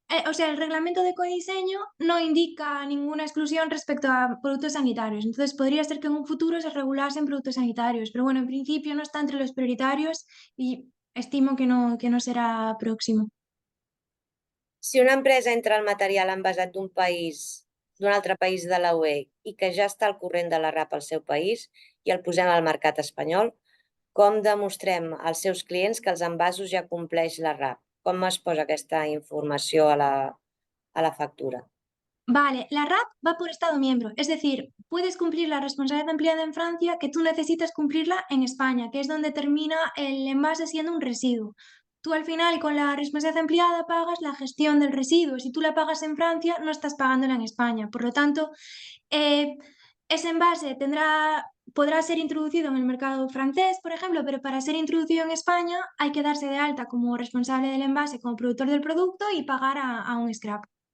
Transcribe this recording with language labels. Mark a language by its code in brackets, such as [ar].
[es] O sea, el reglamento de codiseño no indica ninguna exclusión respecto a productos sanitarios, entonces podría ser que en un futuro se regulasen productos sanitarios, pero bueno, en principio no está entre los prioritarios y estimo que no será próximo. [ca] Si una empresa entra el material envasat d'un altre país de la UE i que ja està al corrent de la RAP al seu país i el posem al mercat espanyol, com demostrem als seus clients que els envasos ja compleix la RAP? Com es posa aquesta informació a la factura? [es] Vale, la RAP va por Estado miembro, es decir, puedes cumplir la responsabilidad empleada en Francia que tú necesitas cumplirla en España, que es donde termina el envase siendo un residuo. Tú al final con la responsabilidad empleada pagas la gestión del residuo. Si tú la pagas en Francia, no estás pagándola en España. Por lo tanto, ese envase podrá ser introducido en el mercado francés, por ejemplo, pero para ser introducido en España hay que darse de alta como responsable del envase, como productor del producto y pagar a un scrap.